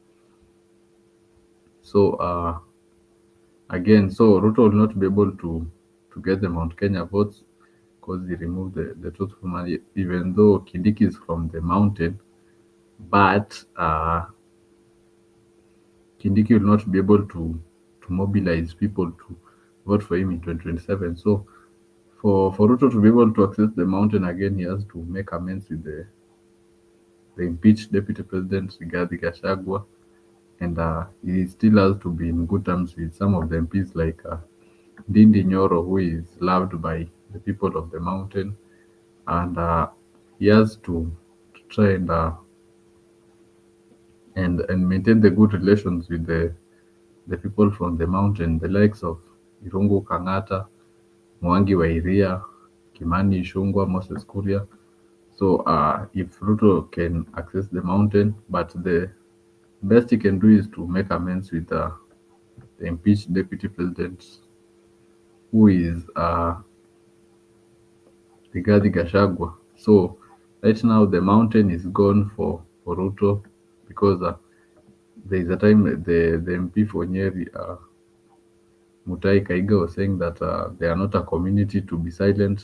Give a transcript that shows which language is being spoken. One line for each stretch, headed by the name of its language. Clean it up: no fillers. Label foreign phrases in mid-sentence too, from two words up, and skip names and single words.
English: So so Ruto will not be able to get the Mount Kenya votes because he removed the truthful man, even though Kindiki is from the mountain, but Kindiki will not be able to mobilize people to vote for him in 2027. So for Ruto to be able to access the mountain again, he has to make amends with the impeached deputy president Rigathi Gachagua, and he still has to be in good terms with some of the MPs like Ndindi Nyoro, who is loved by the people of the mountain, and he has to try and maintain the good relations with the people from the mountain, the likes of Irungu Kang'ata, Mwangi wa Iria, Kimani Ichung'wah, Moses Kuria. So if Ruto can access the mountain, but the best he can do is to make amends with the impeached deputy president, who is Rigathi Gachagua. So right now the mountain is gone for Ruto because there is a time the MP for Nyeri, Mutai Kaiga, was saying that they are not a community to be silent.